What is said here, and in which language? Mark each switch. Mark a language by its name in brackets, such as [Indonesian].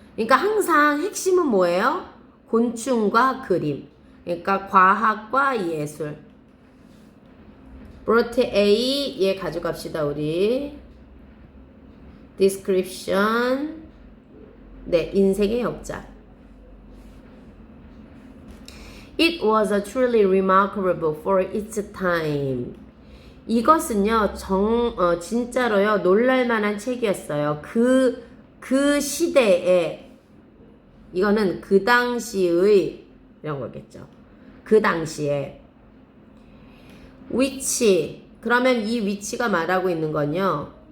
[Korean] 그러니까 항상 핵심은 뭐예요? 곤충과 그림. 그러니까 과학과 예술. [English] brought A [Korean] 얘 가져갑시다 우리. description 네 인생의 역작. [English] It was a truly remarkable for its time. [Korean] 이것은요 진짜로요 놀랄만한 책이었어요. 그 시대에 이거는 그 당시의 이런 거겠죠. 그 당시에 위치 그러면 이 위치가 말하고 있는 건요.